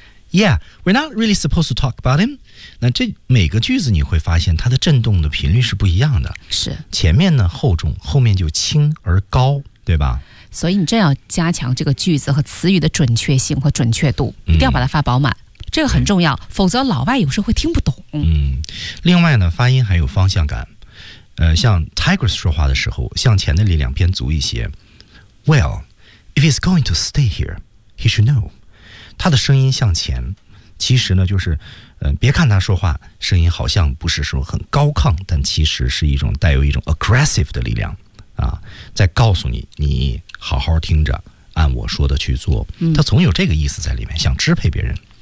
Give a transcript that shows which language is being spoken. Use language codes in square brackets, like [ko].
[en] Yeah, we're not really supposed to talk about him. [zh] 那这每个句子你会发现它的震动的频率是不一样的。是。前面呢厚重，后面就轻而高，对吧？所以你真要加强这个句子和词语的准确性和准确度，一定要把它发饱满。这个很重要，否则老外有时候会听不懂。另外呢，发音还有方向感。像 Tigress 说话的时候，向前的力量偏足一些。 [en] Well, if he's going to stay here, he should know. [zh] 他的声音向前，其实呢就是，别看他说话声音好像不是说很高亢，但其实是一种带有一种 aggressive 的力量啊，在告诉你，你好好听着，按我说的去做。他总有这个意思在里面，想支配别人。